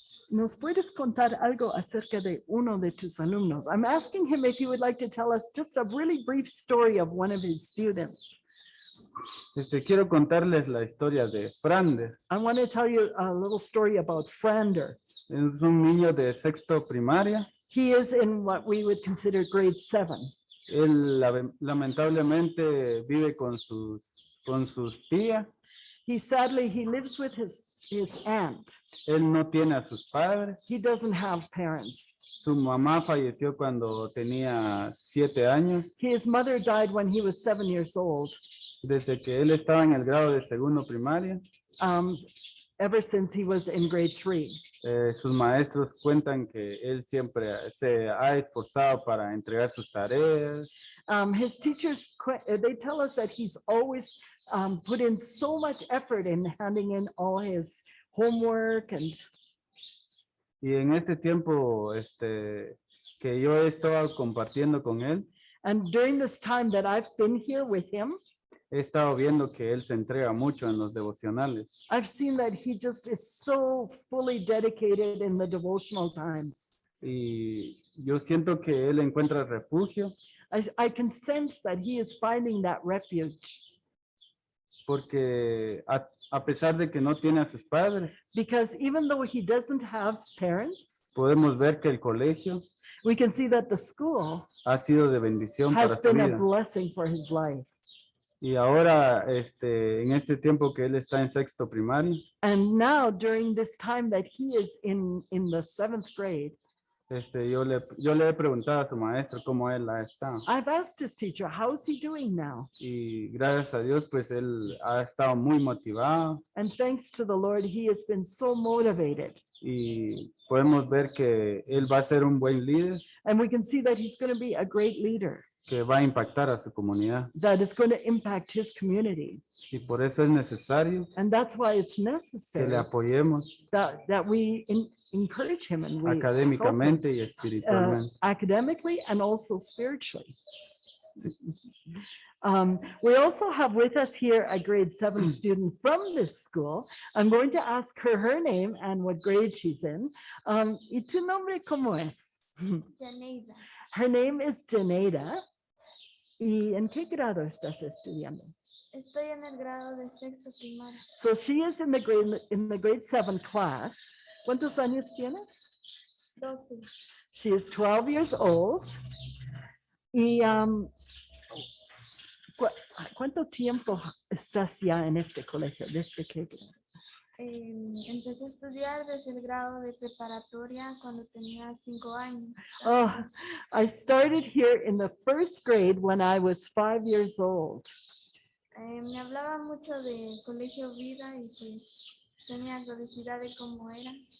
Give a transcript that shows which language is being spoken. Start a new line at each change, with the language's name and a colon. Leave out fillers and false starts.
Spanish: ¿Nos puedes contar algo acerca de uno de tus alumnos?
English: I'm asking him if he would like to tell us just a really brief story of one of his students.
Spanish: Quiero contarles la historia de Frander.
English: I want to tell you a little story about Frander.
Spanish: Es un niño de sexto primaria.
English: He is in what we would consider grade 7.
Spanish: Él lamentablemente vive con sus tías.
English: He lives with his aunt.
Spanish: Él no tiene a sus padres.
English: He doesn't have parents.
Spanish: Su mamá falleció cuando tenía 7 años.
English: His mother died when he was 7 years old.
Spanish: Desde que él estaba en el grado de segundo primaria.
English: Ever since he was in grade 3.
Spanish: Sus maestros cuentan que él siempre se ha esforzado para entregar sus tareas.
English: His teachers, they tell us that he's always put in so much effort in handing in all his homework.
Spanish: Y en este tiempo que yo he estado compartiendo con él,
English: and during this time that I've been here with him,
Spanish: he estado viendo que él se entrega mucho en los devocionales.
English: I've seen that he just is so fully dedicated in the devotional times.
Spanish: Y yo siento que él encuentra refugio.
English: I can sense that he is finding that refuge.
Spanish: Porque a pesar de que no tiene a sus padres,
English: because even though he doesn't have parents,
Spanish: podemos ver que el colegio
English: we can see that the school
Spanish: ha sido de bendición para
English: has
Spanish: su
English: been a
Spanish: vida.
English: blessing for his life.
Spanish: Y ahora, en este tiempo que él está en sexto primario,
English: And now during this time that he is in the 7th grade,
Spanish: yo le he preguntado a su maestro cómo él ha estado.
English: I've asked his teacher, how is he doing now?
Spanish: Y gracias a Dios, pues él ha estado muy motivado.
English: And thanks to the Lord, he has been so motivated.
Spanish: Y podemos ver que él va a ser un buen líder.
English: And we can see that he's going to be a great leader.
Spanish: Que va a impactar a su comunidad.
English: That is going to impact his community.
Spanish: Y por eso es necesario
English: and that's why it's
Spanish: que
English: necessary
Spanish: le apoyemos
English: that we encourage him and we
Spanish: académicamente y espiritualmente.
English: academically and also spiritually. We also have with us here a grade 7 student from this school. I'm going to ask her name and what grade she's in.
Spanish: ¿Y tu nombre cómo es? Janeida.
English: Her name is Janeida.
Spanish: ¿Y en qué grado estás estudiando? Estoy en el grado de sexto primaria.
English: So she is in the grade 7 class.
Spanish: ¿Cuántos años tienes? 12.
English: She is 12 years old.
Spanish: Y ¿cuánto tiempo estás ya en este colegio? ¿Desde qué grado? Empecé a estudiar desde el grado de preparatoria cuando tenía 5 años.
English: Oh, I started here in the 1st grade when I was 5 years old.
Spanish: Me hablaba mucho de Colegio Vida y pues tenía curiosidad de cómo era.